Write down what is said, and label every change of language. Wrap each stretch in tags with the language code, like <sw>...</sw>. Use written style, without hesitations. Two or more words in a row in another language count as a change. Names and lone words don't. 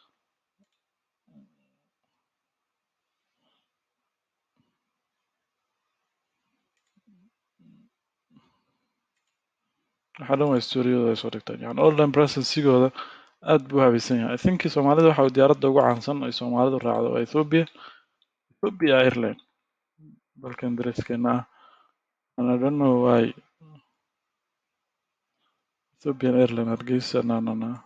<so>waxa dhan waa storiyadooda ay soo dhigtaan yani</so> <en>online presenceigooda</en> <so>aad buu u habaysan yahay</so> <en>I think</en> <so>Soomaalida waxa diyaaradda ugu caansan ay Soomaalidu raacdo waa Ethiopia Airline dalkan dariskeena ah</so> <en>and I don't know why</en> <so>Ethiopian Airline Hargeysa no.</so>